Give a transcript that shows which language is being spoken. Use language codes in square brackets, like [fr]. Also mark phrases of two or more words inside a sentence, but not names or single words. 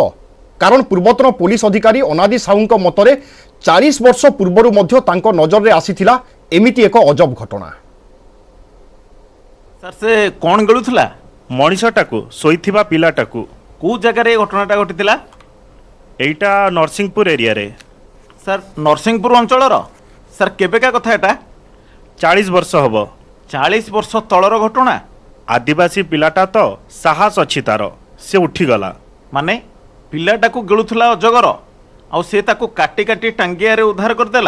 [or] କାରଣ ପୂର୍ବତନ ପୋଲିସ ଅଧିକାରୀ ଅନାଦି ସାହୁଙ୍କ ମତରେ 40 ବର୍ଷ ପୂର୍ବରୁ ମଧ୍ୟ ତାଙ୍କ ନଜରରେ ଆସିଥିଲା ଏମିତି ଏକ ଅଜବ ଘଟଣା। ସାର୍ ସେ କ'ଣ ଗଳୁଥିଲା? ମଣିଷଟାକୁ, ଶୋଇଥିବା ପିଲାଟାକୁ। କେଉଁ ଜାଗାରେ ଏ ଘଟଣାଟା ଘଟିଥିଲା? ଏଇଟା ନରସିଂପୁର ଏରିଆରେ। ସାର୍ ନରସିଂହପୁର ଅଞ୍ଚଳର? ସାର୍ କେବେକା କଥା ଏଟା? 40 ବର୍ଷ হব। 40 ବର୍ଷ ତଳର ଘଟଣା? ଆଦିବାସୀ ପିଲାଟା ତ ସାହସ ଅଛି ତାର, ସେ ଉଠିଗଲା। ମାନେ ପିଲାଟାକୁ ଗିଳୁଥିଲା ଅଜଗର, ଆଉ ସେ ତାକୁ କାଟି କାଟି ଟାଙ୍ଗିଆରେ ଉଦ୍ଧାର କରିଦେଲା?